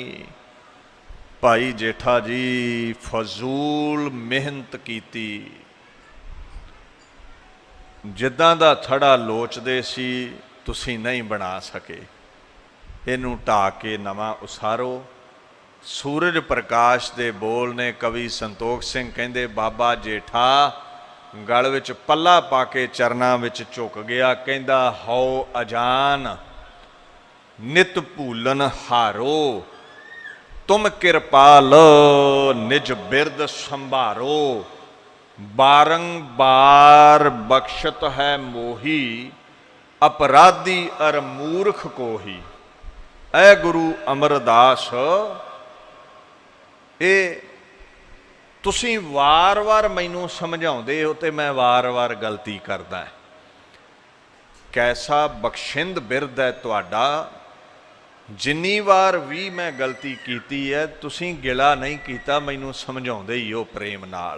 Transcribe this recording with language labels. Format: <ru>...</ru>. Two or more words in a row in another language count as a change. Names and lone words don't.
<pa>ਭਾਈ ਜੇਠਾ ਜੀ ਫ਼ਜ਼ੂਲ ਮਿਹਨਤ ਕੀਤੀ, ਜਿੱਦਾਂ ਦਾ ਥੜ੍ਹਾ ਲੋਚਦੇ ਸੀ ਤੁਸੀਂ ਨਹੀਂ ਬਣਾ ਸਕੇ। ਇਨੂੰ ਢਾਹ ਕੇ ਨਵਾਂ ਉਸਾਰੋ। ਸੂਰਜ ਪ੍ਰਕਾਸ਼ ਦੇ ਬੋਲ ਨੇ। ਕਵੀ ਸੰਤੋਖ ਸਿੰਘ ਕਹਿੰਦੇ ਬਾਬਾ ਜੇਠਾ ਗਲ ਵਿਚ ਪੱਲਾ ਪਾ ਕੇ ਚਰਨਾਂ ਵਿਚ ਝੁਕ ਗਿਆ।</pa> <bra>कहंदा हौ अजान नित भूलन हारो, तुम किरपाल निज बिरद संभारो। बारंबार बख्शत है मोही, अपराधी अर मूर्ख को ही।</bra> <pa>ऐ गुरु अमरदास, ਇਹ ਤੁਸੀਂ ਵਾਰ-ਵਾਰ ਮੈਨੂੰ ਸਮਝਾਉਂਦੇ ਹੋ ਤੇ ਮੈਂ ਵਾਰ-ਵਾਰ ਗਲਤੀ ਕਰਦਾ। ਕੈਸਾ ਬਖਸ਼ਿੰਦ ਬਿਰਦ ਹੈ ਤੁਹਾਡਾ, ਜਿੰਨੀ ਵਾਰ ਵੀ ਮੈਂ ਗਲਤੀ ਕੀਤੀ ਹੈ ਤੁਸੀਂ ਗਿਲਾ ਨਹੀਂ ਕੀਤਾ, ਮੈਨੂੰ ਸਮਝਾਉਂਦੇ ਹੀ ਹੋ ਪ੍ਰੇਮ ਨਾਲ।</pa>